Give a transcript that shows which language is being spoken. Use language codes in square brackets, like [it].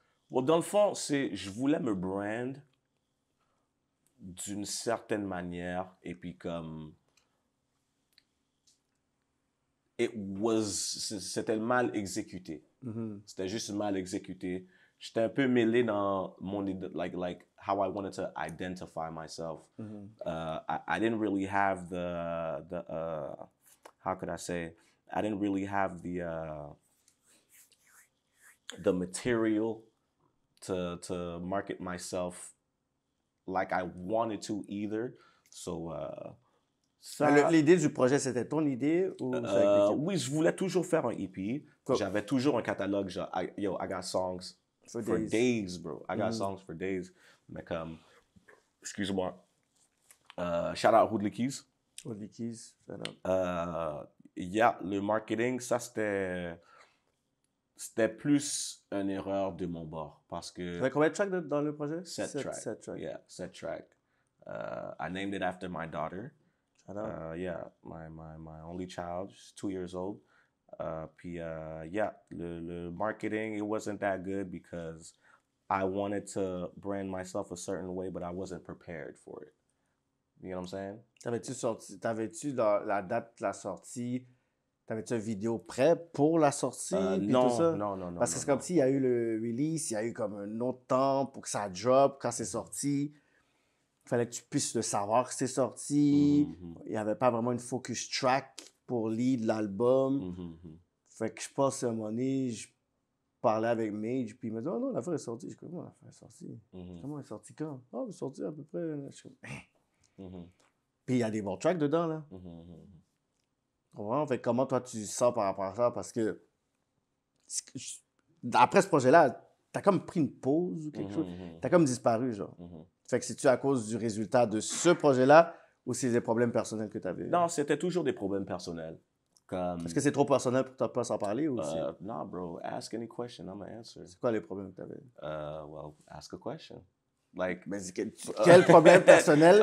[fr] Bon, dans le fond, je voulais me brand d'une certaine manière et puis comme c'était mal exécuté. C'était juste mal exécuté. J'étais un peu mêlé dans mon [en] like how I wanted to identify myself. I didn't really have the how could I say? I didn't really have the material to market myself like I wanted to either. [fr] So ça, L'idée du projet, c'était ton idée ou c'est avec l'équipe? oui, je voulais toujours faire un EP. [en] Cool. [fr] J'avais toujours un catalogue. [en] Genre, I got songs For for days. days, bro. I got songs for days. [fr] Mais comme, excuse-moi. [en] Shout out Hoodly Keys. Hoodly Keys, shout out. [fr] Yeah, le marketing, ça c'était plus une erreur de mon bord parce que Tu avais combien de tracks dans le projet? [en] 7 tracks. 7 tracks. Yeah, 7 tracks. I named it after my daughter. Shout out. Yeah, my only child, she's 2 years old. [fr] Puis, yeah, le marketing, [en] it wasn't that good because I wanted to brand myself a certain way, but I wasn't prepared for it. You know what I'm saying? [fr] T'avais-tu la date de la sortie? T'avais-tu une vidéo prête pour la sortie? Puis Non, tout ça? non. Parce que c'est comme s'il y a eu le release, il y a eu comme un autre temps pour que ça drop quand c'est sorti. Il fallait que tu puisses le savoir que c'est sorti. Il n'y avait pas vraiment une focus track pour lead l'album. Fait que je pense à un moment donné, je parlais avec Mage, puis il m'a dit « Oh non, l'affaire est sortie. » Je suis comme « Comment l'affaire est sortie? Comment elle est sortie quand? Ah, elle est sortie à peu près. » Je suis comme Puis il y a des bons tracks dedans, là. Fait que comment toi tu sens par rapport à ça? Parce que après ce projet-là, t'as comme pris une pause ou quelque chose. T'as comme disparu, genre. Fait que c'est-tu à cause du résultat de ce projet-là ou c'est des problèmes personnels que t'avais? Non, c'était toujours des problèmes personnels. Comme, Est-ce que c'est trop personnel pour toi pas s'en parler ou c'est... [en] no, bro, ask any question, I'm gonna answer. [fr] C'est quoi les problèmes que t'avais? [en] Well, ask a question. Like, [fr] Ben, quel problème personnel